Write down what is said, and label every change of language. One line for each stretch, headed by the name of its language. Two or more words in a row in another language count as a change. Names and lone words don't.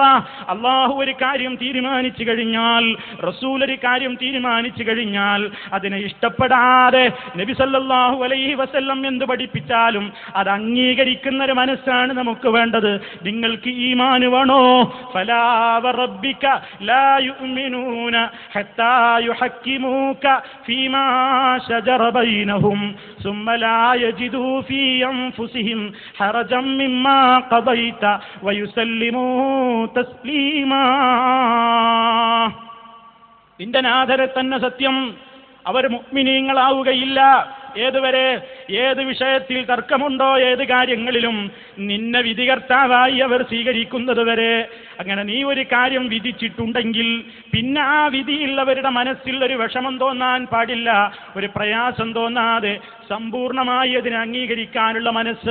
Malayalam: അല്ലാഹു ഒരു കാര്യം തീരുമാനിച്ചു കഴിഞ്ഞാൽ, റസൂൽ ഒരു കാര്യം തീരുമാനിച്ചു കഴിഞ്ഞാൽ അതിനെ ഇഷ്ടപ്പെടാതെ നബി
Arabic: صلى الله عليه وسلم
Malayalam: എന്ത് പഠിപ്പിച്ചാലും അത് അംഗീകരിക്കുന്ന ഒരു മനസ്സാണ് നമുക്ക് വേണ്ടത്. നിങ്ങൾക്ക് ഈമാൻ വേണോ?
Arabic: فلا وربك لا يؤمنون حتى يحكموك فيما شجر بينهم ثم لا يجدوا في أنفسهم حرجا مما قضيت ويسلموا تسليما.
Malayalam: നിന്റെ നാഥരെ തന്നെ സത്യം, അവർ മുഅ്മിനീങ്ങളാവുകയില്ല. ഏതുവരെ? ഏത് വിഷയത്തിൽ തർക്കമുണ്ടോ, ഏത് കാര്യങ്ങളിലും നിന്നെ വിധികർത്താവായി അവർ സ്വീകരിക്കുന്നത് വരെ. അങ്ങനെ നീ ഒരു കാര്യം വിധിച്ചിട്ടുണ്ടെങ്കിൽ പിന്നെ ആ വിധിയിൽ അവരുടെ മനസ്സിൽ ഒരു വിഷമം തോന്നാൻ പാടില്ല, ഒരു പ്രയാസം തോന്നാതെ സമ്പൂർണമായി അതിനെ അംഗീകരിക്കാനുള്ള മനസ്സ്.